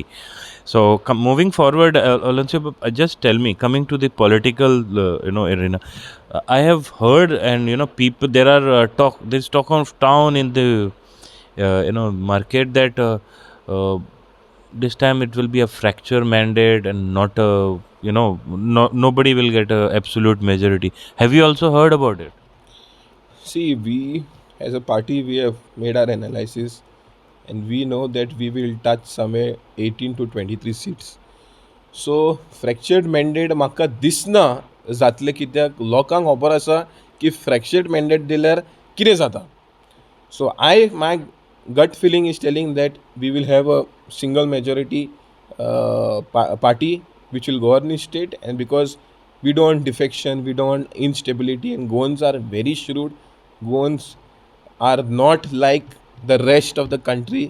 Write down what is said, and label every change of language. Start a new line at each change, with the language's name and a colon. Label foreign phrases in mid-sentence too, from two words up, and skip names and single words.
English: So moving forward, Alonso, just tell me, coming to the political arena, I have heard, and people, there's talk of town in the market that this time it will be a fracture mandate and not a nobody will get a absolute majority. Have you also heard about it? See, we as a party, we have made our analysis, and we know that we will touch somewhere 18 to 23 seats. So fractured mandate
Konkani: म्हाका दिसना जातले, कित्याक लोकांक खबर आसा की
English: fractured mandate
Konkani: दिल्यार कितें जाता.
English: So my gut feeling is telling that we will have a single majority party which will govern the state, and because we don't want defection, we don't want instability, and Goans are very shrewd. Goans are not like the rest of the country.